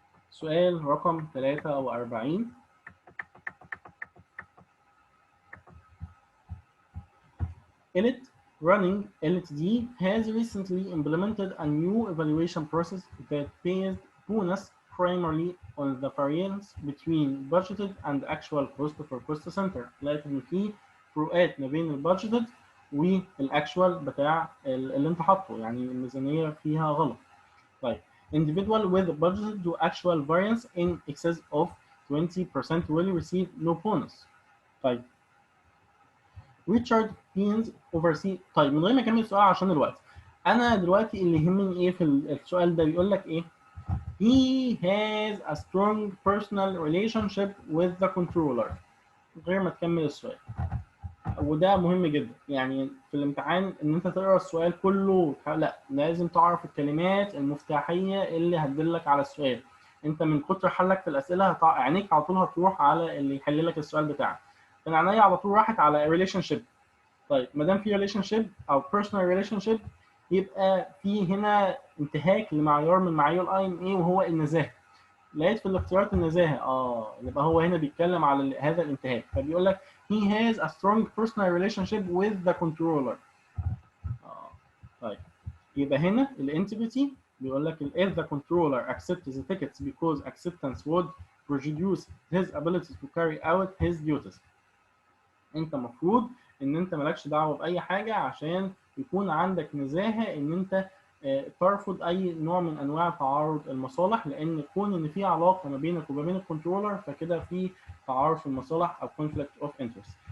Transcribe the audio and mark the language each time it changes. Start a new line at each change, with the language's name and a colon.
Arabic: سؤال رقم 43
English: Elite Running LTD has recently implemented a new evaluation process that based bonus primarily on the variance between budgeted and actual cost for cost center.
Arabic: لكن في فروقات ما بين البادجيتد والاكشوال بتاع اللي انت حاطه، يعني الميزانيه فيها غلط.
English: طيب individual with budgeted to actual variance in excess of 20% will receive no bonus.
Arabic: طيب ريتشارد بينز oversee. طيب من غير ما اكمل السؤال عشان الوقت، انا دلوقتي اللي يهمني ايه في السؤال ده؟ بيقول لك ايه؟
English: he has a strong personal relationship with the controller.
Arabic: من غير ما تكمل السؤال، وده مهم جدا. يعني في الامتحان ان انت تقرا السؤال كله، لا، لازم تعرف الكلمات المفتاحيه اللي هتدلك على السؤال. انت من كتر حلك في الاسئله عينيك على طول هتروح على اللي يحل لك السؤال بتاعك. انا عينيا على طول راحت على ريليشن شيب. طيب ما دام في ريليشن شيب او بيرسونال ريليشن شيب، يبقى في هنا انتهاك لمعيار من معايير الاي ام اي، وهو النزاهه. لقيت في الاختيارات النزاهه، يبقى هو هنا بيتكلم على هذا الانتهاك. فبيقول لك
English: he has a strong personal relationship with the controller.
Arabic: طيب يبقى هنا الانتجريتي بيقول لك
English: if the controller accepts the tickets because acceptance would prejudice his ability to carry out his duties.
Arabic: انت مفروض ان انت مالكش دعوه باي حاجه عشان يكون عندك نزاهه ان انت ترفض اي نوع من انواع تعارض المصالح، لان كون ان في علاقه ما بينك وما بين الكنترولر فكده في تعارض في المصالح او
English: conflict of interest.